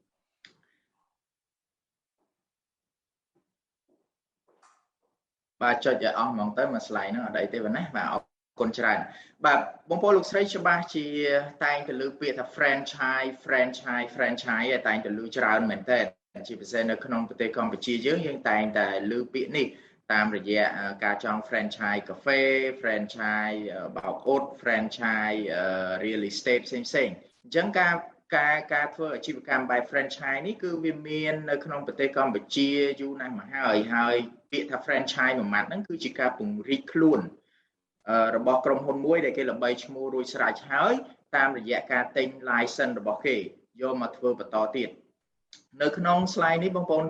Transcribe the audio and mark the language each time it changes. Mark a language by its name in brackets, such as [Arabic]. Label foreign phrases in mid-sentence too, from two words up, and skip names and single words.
[Khmer] បាទចុចឲ្យអស់ហ្មងទៅមួយ slide ហ្នឹងអត់អីទេបងណាបាទអរគុណច្រើនបាទបងប្អូនលោកស្រីច្បាស់ជាតែងទៅលើពាក្យថា franchise តែងទៅលើច្រើនមែនតើជាពិសេសនៅក្នុងប្រទេសកម្ពុជាយើងតែងតែលើពាក្យនេះ តាមរយៈការចង់ franchise កាហ្វេ franchise បោកអ៊ុត [English] franchise real estate [Khmer] ផ្សេងៗអញ្ចឹងការធ្វើអាជីវកម្មបែប franchise នេះគឺវាមាននៅក្នុងប្រទេស កម្ពុជាយូរណាស់មកហើយពាក្យថា franchise មួយម៉ាត់ហ្នឹងគឺជាការពង្រីកខ្លួនរបស់ក្រុមហ៊ុនមួយដែលគេល្បីឈ្មោះរួចស្រេចហើយ តាមរយៈការទិញ license របស់គេយកមកធ្វើបន្តទៀតនៅក្នុង slide នេះបងប្អូន